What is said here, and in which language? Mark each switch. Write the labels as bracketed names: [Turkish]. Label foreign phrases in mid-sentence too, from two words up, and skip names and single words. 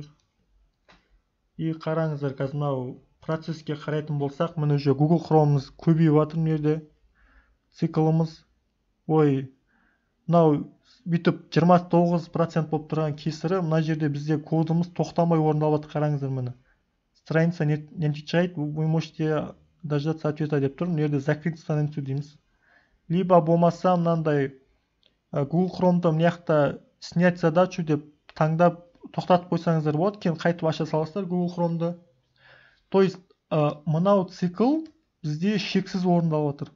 [Kazakh] И қараңыздар, қазір мынау процесске қарайтын болсақ, міне уже Google Chrome'ымыз көбейіп жатыр мына жерде. Циклымыз. Мынау бүйтіп 29% болып тұрған кесірі, мына жерде бізде кодымыз тоқтамай орындалып жатыр, қараңыздар міне. [Russian] Страница не отвечает, вы можете дождаться ответа деп тұр. [Kazakh] Мына жерде [Russian] закрыть страницу [Kazakh] дейміз. Либо болмаса мынандай Google Chrome'да мына жақта [Russian] снять задачу [Kazakh] деп таңдап тоқтатып қойсаңыздар болады, кейін қайтып аша саласыздар Google Chrome'да. [Russian] То есть [Kazakh] мынау цикл бізде шексіз орындалып жатыр.